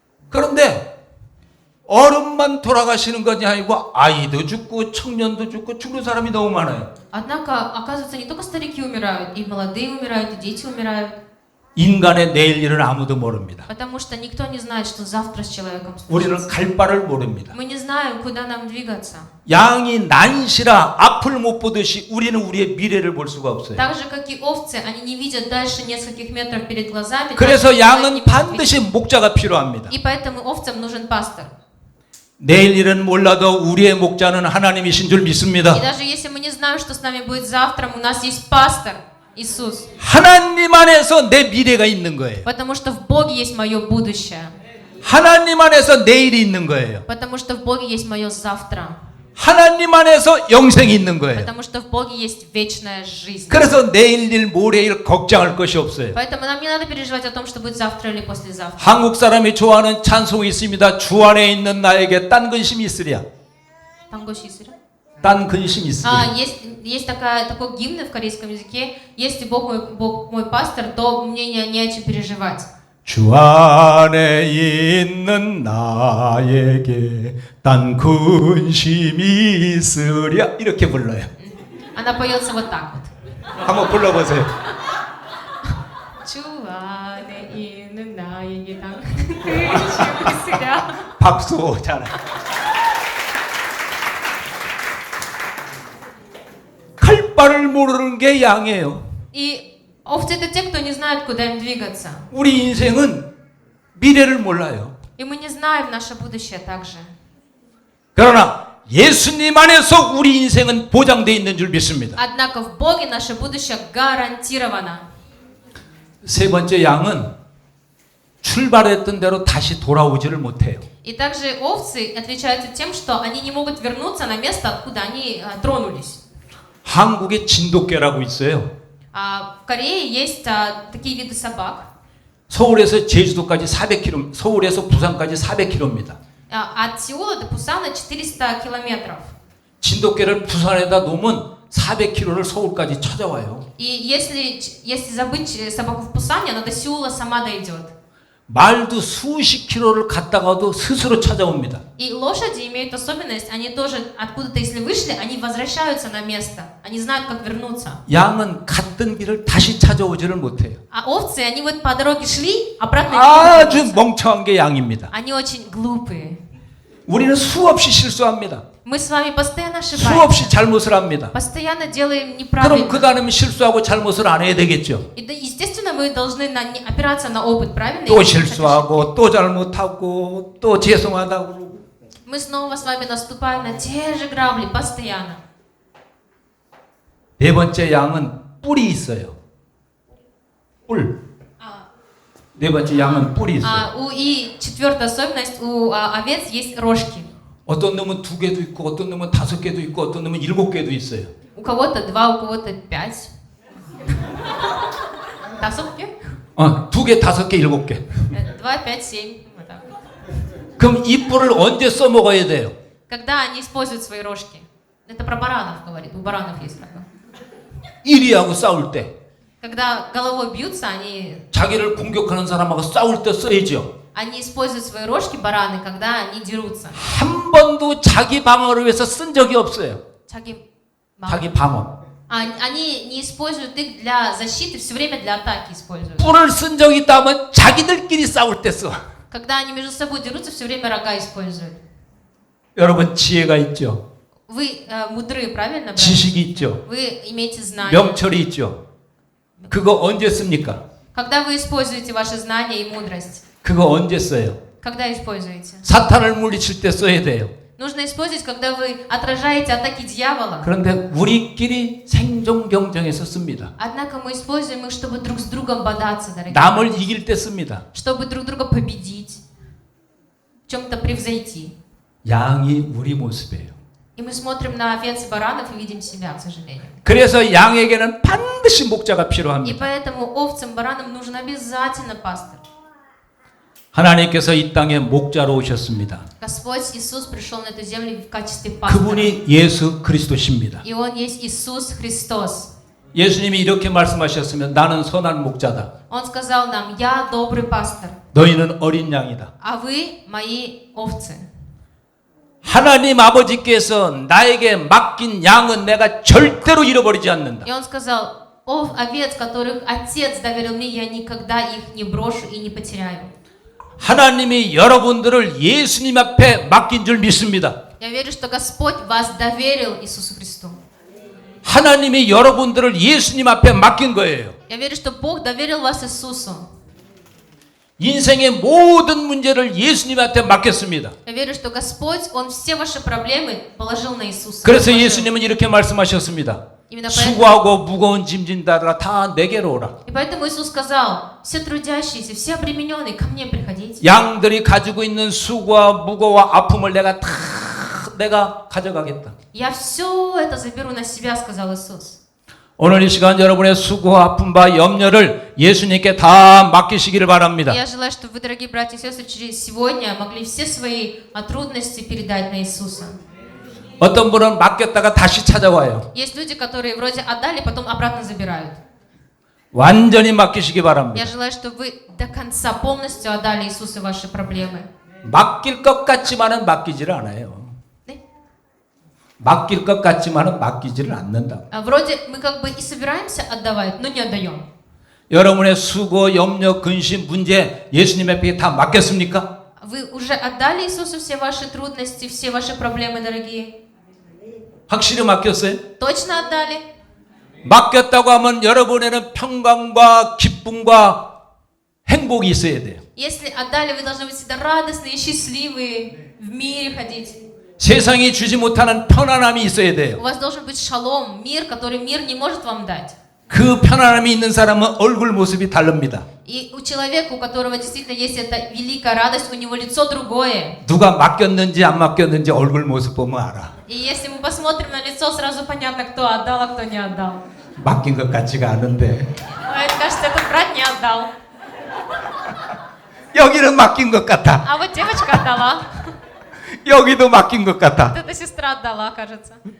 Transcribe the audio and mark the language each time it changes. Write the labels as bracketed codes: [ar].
[ko] 그런데 어른만 돌아가시는 것이 아니고 아이도 죽고 청년도 죽고 죽는 사람이 너무 많아요. [ru] Однако, оказывается, не только старики умирают, и молодые умирают, и дети умирают. [ko] 인간의 내일 일은 아무도 모릅니다. [ru] Потому что никто не знает, что завтра с человеком [ko] 우리는 [ru] случится. [ko] 갈 바를 모릅니다. [ru] Мы не знаем, куда нам двигаться. [ko] 양이 난시라 앞을 못 보듯이 우리는 우리의 미래를 볼 수가 없어요. [ru] Так же, как и овцы, они не видят дальше нескольких метров перед глазами. [ko] 그래서 [ru] так же, [ko] 양은 [ru] не [ko] 반드시 목자가 필요합니다. [ru] И поэтому овцам нужен пастор. [ko] 내일 일은 몰라도 우리의 목자는 하나님이신 줄 믿습니다. [ru] И даже если мы не знаем, что с нами будет завтра, у нас есть пастор, Иисус. [ko] 하나님 안에서 내 미래가 있는 거예요. [ru] Потому что в Боге есть мое будущее. [ko] 하나님 안에서 내일이 있는 거예요. [ru] Потому что в Боге есть мое завтра. [ko] 하나님 안에서 영생이 있는 거예요. [ru] Потому что в Боге есть вечная жизнь. [ko] 그래서 내일 일 모레 일 걱정할 것이 없어요. [ru] Поэтому нам не надо переживать о том, что будет завтра или послезавтра. [ko] 한국 사람이 좋아하는 찬송이 있습니다. 주 안에 있는 나에게 딴 근심이 있으랴. 딴 근심이 있으랴. [ru] Есть такой гимн в корейском языке. Если Бог мой пастор, то мне не о чем переживать. [ko] 주 안에 있는 나에게 딴 근심이 있으랴. 이렇게 불러요. [ru] Она поется вот так вот. [ko] 한번 불러보세요. 주 안에 있는 나에게 딴 근심이 있으랴. 박수 잘해. 갈 바를 모르는 게 양이에요. [ru] И овцы это те, кто не знает, куда им двигаться. [ko] 우리 인생은 미래를 몰라요. [ru] И мы не знаем наше будущее также. [ko] 그러나 예수님 안에서 우리 인생은 보장되어 있는 줄 믿습니다. [ru] Однако в Боге наше будущее гарантировано. [ko] 세 번째 양은 출발했던 대로 다시 돌아오지를 못해요. [ru] И также овцы отличаются тем, что они не могут вернуться на место, откуда они тронулись. [ko] 한국에 진돗개라고 있어요. [ru] В Корее есть такие виды собак. [ko] 서울에서 제주도까지 400km, 서울에서 부산까지 400km입니다. [ru] От Сеула до Пусана 400 километров. [ko] 진돗개를 부산에다 놓으면 400km를 서울까지 찾아와요. [ru] И если забыть собаку в Пусане, она до Сеула сама дойдет. [ko] 말도 수십 킬로를 갔다가도 스스로 찾아옵니다. [ru] И лошади имеют особенность, они тоже откуда-то, если вышли, они возвращаются на место. Они знают, как вернуться. [ko] 양은 갔던 길을 다시 찾아오지를 못해요. [ru] А овцы, они вот по дороге шли, обратно не [ko] 아주 [ru] вернутся. [ko] 멍청한 게 양입니다. [ru] Они очень глупые. [ko] 우리는 수없이 실수합니다. [ru] Мы с вами постоянно [ko] 수없이 [ru] ошибаемся. [ko] 잘못을 합니다. [ru] Постоянно делаем [ko] 그럼 [ru] неправильно. [ko] 그 다음에 실수하고 잘못을 안 해야 되겠죠. [ru] И естественно, мы должны опираться на опыт, правильно? [ko] 또 실수하고 또 잘못하고 또 죄송하다고 그러고. [ru] Мы снова с вами наступаем на те же грабли постоянно. [ko] 네 번째 양은 뿔이 있어요. 뿔. 네 번째 양은 뿔이 있어요. [ru] И четвертая особенность, у овец есть рожки. [ko] 어떤 놈은 2개도 있고 어떤 놈은 5개도 있고 어떤 놈은 7개도 있어요. [ru] У кого-то 2, у кого-то 5. [ko] 5개? 2개, 5개, 7개. [ru] 2, 5, 7. Вот так. [ko] 그럼 이 뿔을 언제 써먹어야 돼요? [ru] Когда они используют свои рожки? Это про баранов говорит, у баранов есть такое. [ko] 1위하고 싸울 때. [ru] Когда головой бьются, они [ko] 자기를 공격하는 사람하고 싸울 때 써야죠. [ru] используют свои рожки, бараны, когда они дерутся. [ko] 한 번도 자기 방어를 위해서 쓴 적이 없어요. 자기 자기 방어. [ru] Они не используют их для защиты, все время для атаки используют. [ko] 뿔을 쓴 적이 있다면 자기들끼리 싸울 때 써. [ru] Когда они между собой дерутся, все время рога используют. [ko] 여러분 지혜가 있죠. [ru] Вы мудры, правильно, брат? [ko] 지식이 있죠. [ru] Вы имеете знания. [ko] 명철이 있죠. 그거 언제 씁니까? [ru] Когда вы используете ваши знания и мудрость? [ko] 그거 언제 써요? [ru] Когда используете? [ko] 사탄을 물리칠 때 써야 돼요. [ru] Нужно использовать, когда вы отражаете атаки дьявола. [ko] 그런데 우리끼리 생존 경쟁에서 씁니다. [ru] Однако мы используем их, чтобы друг с другом бодаться, дорогие. [ko] 남을 이길 때 씁니다. [ru] Чтобы друг друга победить, в чем-то превзойти. [ko] 양이 우리 모습이에요. [ru] И мы смотрим на овец и баранов и видим себя, к сожалению. [ko] 그래서 양에게는 반드시 목자가 [ru] И [ko] 필요합니다. [ru] поэтому овцам, баранам нужен обязательно пастырь. [ko] 하나님께서 이 땅에 목자로 오셨습니다. [ru] Господь Иисус пришел на эту землю в качестве пастыря. [ko] 그분이 예수 그리스도십니다. [ru] И Он есть Иисус Христос. [ko] 예수님이 이렇게 말씀하셨으면 나는 선한 목자다. [ru] Он сказал нам: «Я добрый пастырь, [ko] 너희는 어린 양이다. [ru] а вы мои овцы». [ko] 하나님 아버지께서 나에게 맡긴 양은 내가 절대로 잃어버리지 않는다. [ru] И Он сказал: овец, которых Отец доверил мне, я никогда их не брошу и не потеряю. [ko] 하나님이 여러분들을 예수님 앞에 맡긴 줄 믿습니다. [ru] Я верю, что Господь вас доверил Иисусу Христу. [ko] 하나님이 여러분들을 예수님 앞에 맡긴 거예요. [ru] Я верю, что Бог доверил вас Иисусу. [ko] 인생의 모든 문제를 예수님한테 맡겼습니다. [ru] Я верю, что Господь, Он все ваши проблемы положил на Иисуса. [ko] 그래서 예수님은 이렇게 말씀하셨습니다. [ru] Именно поэтому, [ko] 수고하고 무거운 짐진 자들아 다 내게로 오라. [ru] и поэтому Иисус сказал: все трудящиеся, все обремененные, ко мне приходите. [ko] 양들이 가지고 있는 수고와 무거와 아픔을 내가 가져가겠다. [ru] Я все это заберу на себя, сказал Иисус. [ko] 오늘 이 시간 여러분의 수고와 아픔과 염려를 예수님께 다 맡기시기를 바랍니다. [ru] Я желаю, чтобы вы, дорогие братья и сестры, через сегодня могли все свои трудности передать на Иисуса. [ko] 어떤 분은 맡겼다가 다시 찾아와요. [ru] Есть люди, которые вроде отдали, потом обратно забирают. [ko] 완전히 맡기시기 [ru] Я [ko] 바랍니다. [ru] желаю, чтобы вы до конца полностью отдали Иисусу ваши проблемы. [ko] 맡길 것 같지만은 맡기지를 않아요. 네? 맡길 것 같지만은 맡기지를 않는다. [ru] Вроде мы как бы и собираемся отдавать, но не отдаем. [ko] 여러분의 수고, 염려, 근심, 문제 예수님 앞에 다 맡겼습니까? [ru] Вы уже отдали Иисусу все ваши трудности, все ваши проблемы, дорогие? [ko] 확실히 맡겼어요? [ru] Точно отдали? [ko] 맡겼다고 하면 여러분에는 평강과 기쁨과 행복이 있어야 돼요. [ru] Если отдали, вы должны быть всегда радостные, счастливые, в мире ходить. [ko] 세상이 주지 못하는 편안함이 있어야 [ru] У [ko] 돼요. [ru] вас должен быть шалом, мир, который мир не может вам дать. [ko] 그 편안함이 있는 사람은 얼굴 모습이 다릅니다. [ru] И у человека, у которого действительно есть эта великая радость, у него лицо другое. [ko] 누가 맡겼는지 안 맡겼는지 얼굴 모습 보면 알아. [ru] И если мы посмотрим на лицо, сразу понятно, кто отдал, а кто не отдал. [ko] 맡긴 것 같지가 않은데 [ru] Кажется, этот брат не отдал. [ko] 여기는 맡긴 것 같아. [ru] А вот девочка отдала. [ko] 여기도 맡긴 것 같아. [ru] Вот эта сестра отдала, кажется.